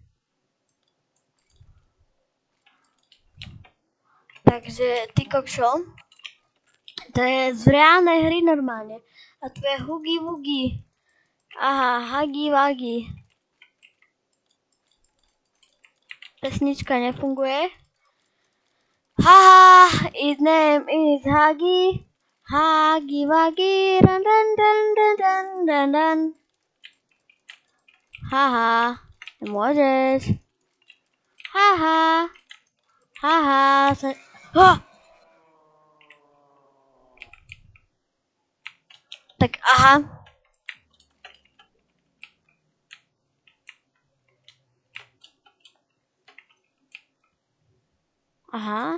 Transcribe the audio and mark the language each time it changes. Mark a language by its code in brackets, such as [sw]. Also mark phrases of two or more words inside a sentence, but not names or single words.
[sk] Takže ty kokšo. To je z reálnej hry normálne. A to je Huggy Wuggy. Aha, Huggy Wuggy. Pesnička nefunguje. [en] Haha, his name is Huggy. Huggy Wuggy. Dun dun dun dun dun dun dun. [sk] Haha, nemôžeš. Haha. Tak aha. Aha.